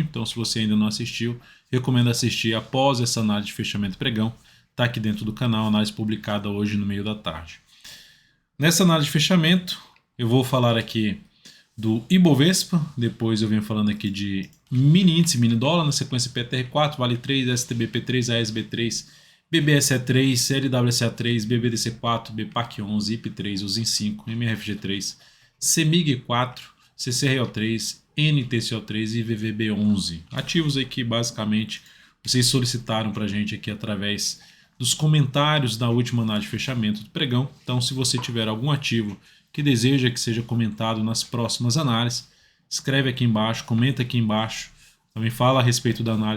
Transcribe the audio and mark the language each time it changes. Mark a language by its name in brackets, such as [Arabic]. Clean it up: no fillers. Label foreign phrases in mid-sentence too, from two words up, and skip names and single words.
[Portuguese] Então, se você ainda não assistiu, recomendo assistir após essa análise de fechamento pregão. Está aqui dentro do canal, análise publicada hoje no meio da tarde. Nessa análise de fechamento, eu vou falar aqui do Ibovespa, depois eu venho falando aqui de mini índice, mini dólar, na sequência PTR4, Vale 3, STBP3, ASB3, BBSE3, LWSA3, BBDC4, BPAC11, IP3, USIN5, MRFG3, CEMIG4, CCRO3, NTCO3 e VVB11. Ativos aí que basicamente vocês solicitaram para a gente aqui através dos comentários da última análise de fechamento do pregão. Então, se você tiver algum ativo que deseja que seja comentado nas próximas análises, escreve aqui embaixo, comenta aqui embaixo, também fala a respeito da análise.